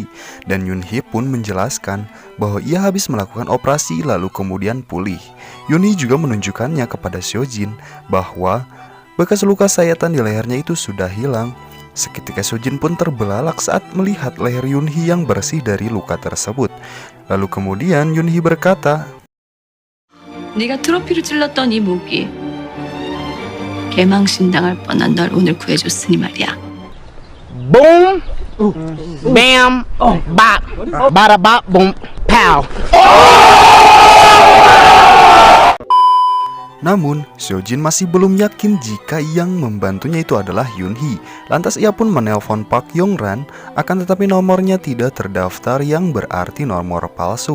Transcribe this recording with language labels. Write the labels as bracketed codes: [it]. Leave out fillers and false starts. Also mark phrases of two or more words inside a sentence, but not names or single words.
[id] Dan Yoonhee pun menjelaskan bahwa ia habis melakukan operasi lalu kemudian pulih. Yoonhee juga menunjukkannya kepada Seojin bahwa bekas luka sayatan di lehernya itu sudah hilang. Seketika Seojin pun terbelalak saat melihat leher Yoonhee yang bersih dari luka tersebut. Lalu kemudian Yoonhee berkata, [ko] 네가 트로피를 찔렀던 이 목이 개망신당할 뻔한 널 오늘 구해줬으니 말이야. [en] Boom, bam, bop, bada bop, boom, pow. [id] Namun, Seojin masih belum yakin jika yang membantunya itu adalah Yoonhee. Lantas ia pun menelpon Park Yong-ran, akan tetapi nomornya tidak terdaftar yang berarti nomor palsu.